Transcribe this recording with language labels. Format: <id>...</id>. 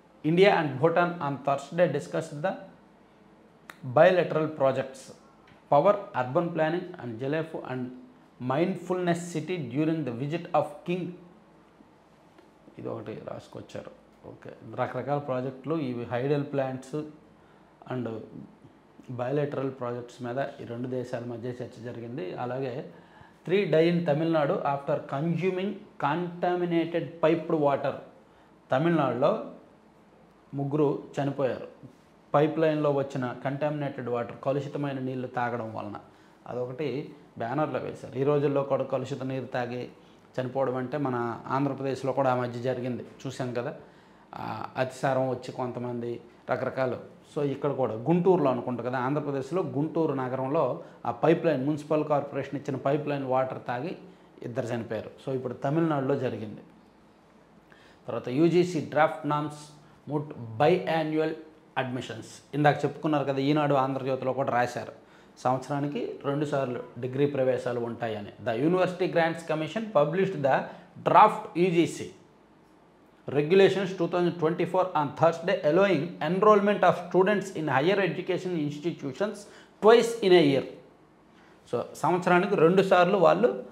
<en>India and Bhutan on Thursday discussed the bilateral projects, power, urban planning and Jelefu and mindfulness city during the visit of King.</en> <te>ఇది ఒకటి రాసుకొచ్చారు. Okay, రకరకాల ప్రాజెక్టులు ఇవి</te> <en>hydel plants and bilateral projects</en> <te>మీద ఈ రెండు దేశాల మధ్య చర్చ జరిగింది. అలాగే</te> <en>3 die in Tamil Nadu after consuming contaminated piped water.</en> <te>తమిళనాడులో 3 చనిపోయారు పైప్ లైన్లో వచ్చిన కంటామినేటెడ్ వాటర్, కలుషితమైన నీళ్లు తాగడం వలన. అదొకటి బ్యానర్లో వేశారు. ఈ రోజుల్లో కూడా కలుషిత నీరు తాగి చనిపోవడం అంటే మన ఆంధ్రప్రదేశ్లో కూడా ఆ మధ్య జరిగింది, చూసాం కదా. అతిసారం వచ్చి కొంతమంది రకరకాలు. సో ఇక్కడ కూడా గుంటూరులో అనుకుంటా కదా, ఆంధ్రప్రదేశ్లో గుంటూరు నగరంలో ఆ పైప్ లైన్ మున్సిపల్ కార్పొరేషన్ ఇచ్చిన పైప్ లైన్ వాటర్ తాగి 2 చనిపోయారు. సో ఇప్పుడు తమిళనాడులో జరిగింది. తర్వాత</te> <en>UGC draft norms moot biannual admissions.</en> <te>ఇందాక చెప్పుకున్నారు కదా, ఈనాడు ఆంధ్రజ్యోతిలో కూడా రాశారు సంవత్సరానికి 2 సార్లు డిగ్రీ ప్రవేశాలు ఉంటాయని.</te> <en>The University Grants Commission published the draft UGC regulations 2024 on Thursday, allowing enrollment of students in higher education institutions twice in a year.</en> <te>So సంవత్సరానికి 2 సార్లు వాళ్ళు</te>